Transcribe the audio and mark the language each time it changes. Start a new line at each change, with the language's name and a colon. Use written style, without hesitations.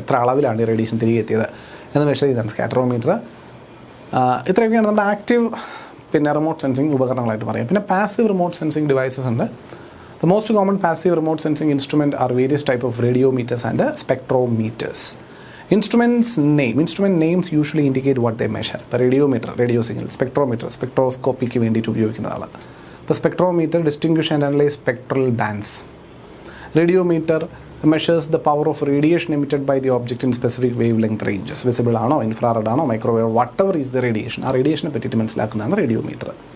Malayalam: എത്ര അളവിലാണ് ഈ റേഡിയേഷൻ തിരികെ എത്തിയത് എന്ന് മെഷർ ചെയ്യുന്നതാണ് സ്കാറ്ററോമീറ്റർ. ഇത്രയൊക്കെയാണ് നമ്മുടെ ആക്റ്റീവ് റിമോട്ട് സെൻസിങ് ഉപകരണങ്ങളായിട്ട് പറയാം. പിന്നെ പാസീവ് റിമോട്ട് സെൻസിങ് ഡിവൈസസ് ഉണ്ട്.
English: The most common passive remote sensing instrument are various type of radiometers and spectrometers. Instrument names usually indicate what they measure.
Malayalam: ഇപ്പോൾ റേഡിയോമീറ്റർ റേഡിയോ സിഗ്നൽ, സ്പെക്ട്രോമീറ്റർ സ്പെക്ട്രോസ്കോപ്പിക്ക് വേണ്ടിയിട്ട് ഉപയോഗിക്കുന്നതാണ്.
English: ഇപ്പോൾ spectrometer distinguish and analyse spectral bands. Radiometer measures the power of radiation emitted by the object in specific wavelength ranges.
Malayalam: Visible ആണോ, infrared ആണോ, microwave,
English: whatever is the radiation,
Malayalam: ആ റേഡിയേഷനെ പറ്റിയിട്ട് മനസ്സിലാക്കുന്നതാണ് radiometer.